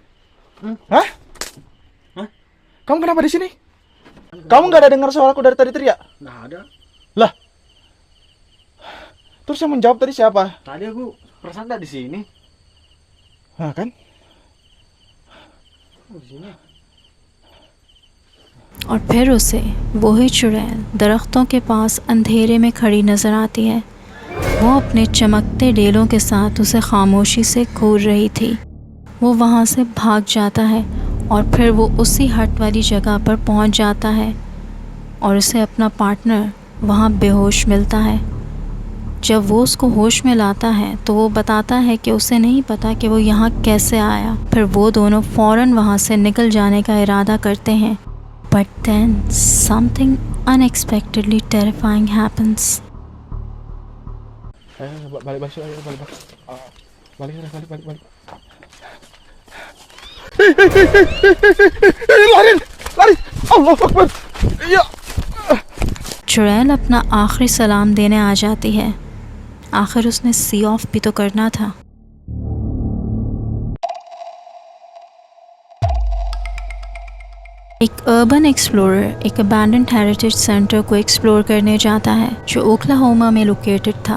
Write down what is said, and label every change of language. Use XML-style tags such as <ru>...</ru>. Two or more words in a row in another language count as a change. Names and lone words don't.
<id>Hah? Kamu kenapa di sini? Kamu nggak ada dengar suaraku dari tadi teriak? Nggak ada. Lah. Terus yang menjawab tadi siapa? Tadi aku perasaan nggak di sini. Nah, kan? Oh, di sini.</id> <hi>और फिर उसे वही चुड़ैल दरख्तों के पास अंधेरे में खड़ी नज़र आती है। वो अपने चमकते डेलों के साथ उसे खामोशी से घूर रही थी। वो वहाँ से भाग जाता है और फिर वो उसी हट वाली जगह पर पहुँच जाता है और उसे अपना पार्टनर वहाँ बेहोश मिलता है। जब वो उसको होश में लाता है तो वो बताता है कि उसे नहीं पता कि वो यहाँ कैसे आया। फिर वो दोनों फ़ौरन वहाँ से निकल जाने का इरादा करते हैं।</hi> <en>But then something unexpectedly terrifying happens.</en> <id>Balik. Lari.</id> <ar>Allahu Akbar. Ya.</ar> <hi>चुड़ैल अपना आखिरी सलाम देने आ जाती है। आखिर उसने</hi> <en>see off</en> <hi>भी तो करना था। एक</hi> <en>urban explorer</en> <hi>एक</hi> <en>abandoned heritage center</en> <hi>को एक्सप्लोर करने जाता है जो ओक्लाहोमा में लोकेटेड था।</hi>